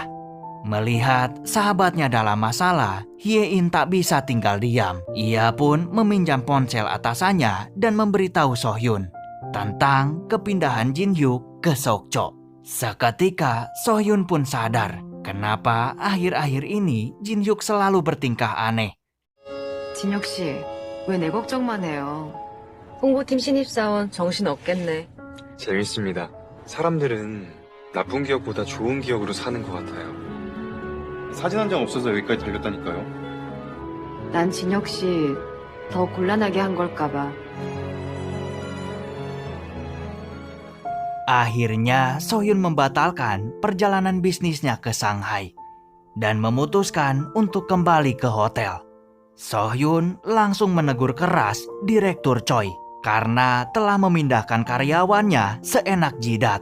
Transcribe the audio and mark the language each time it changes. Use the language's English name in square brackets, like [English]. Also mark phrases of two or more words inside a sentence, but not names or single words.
[Indonesian] Melihat sahabatnya dalam masalah, Hye-in tak bisa tinggal diam. Ia pun meminjam ponsel atasannya dan memberitahu Sohyun tentang kepindahan Jin Hyuk ke Sokcho. Seketika Sohyun pun sadar kenapa akhir-akhir ini Jin Hyuk selalu bertingkah aneh. [Korean] 진혁 씨, 왜 내 걱정만 해요? 홍보팀 신입사원 정신 없겠네. 재밌습니다. 사람들은 나쁜 기억보다 좋은 기억으로 사는 것 같아요. 사진 한 장 없어서 여기까지 달렸다니까요. 난 진혁 씨 더 곤란하게 한 걸까 봐. [Indonesian] Akhirnya Sohyun membatalkan perjalanan bisnisnya ke Shanghai dan memutuskan untuk kembali ke hotel. Sohyun langsung menegur keras Direktur Choi karena telah memindahkan karyawannya seenak jidat.